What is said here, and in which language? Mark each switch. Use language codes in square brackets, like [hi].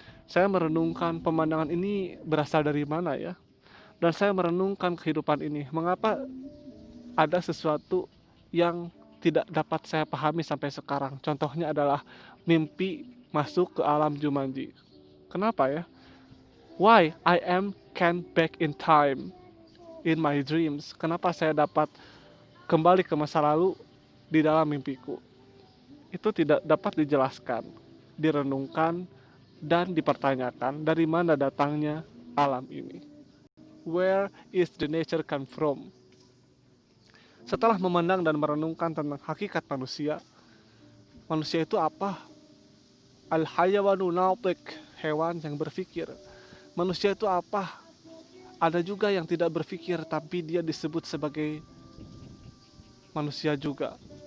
[id] Saya merenungkan pemandangan ini berasal dari mana ya? Dan saya merenungkan kehidupan ini. Mengapa ada sesuatu yang tidak dapat saya pahami sampai sekarang? Contohnya adalah mimpi masuk ke alam Jumanji. Kenapa ya? [en] Why I am can back in time in my dreams? [id] Kenapa saya dapat kembali ke masa lalu di dalam mimpiku? Itu tidak dapat dijelaskan, direnungkan, dan dipertanyakan dari mana datangnya alam ini. [en] Where is the nature come from? [id] Setelah memandang dan merenungkan tentang hakikat manusia, manusia itu apa? Al-hayawanu natiq, hewan yang berpikir. Manusia itu apa? Ada juga yang tidak berpikir tapi dia disebut sebagai manusia juga.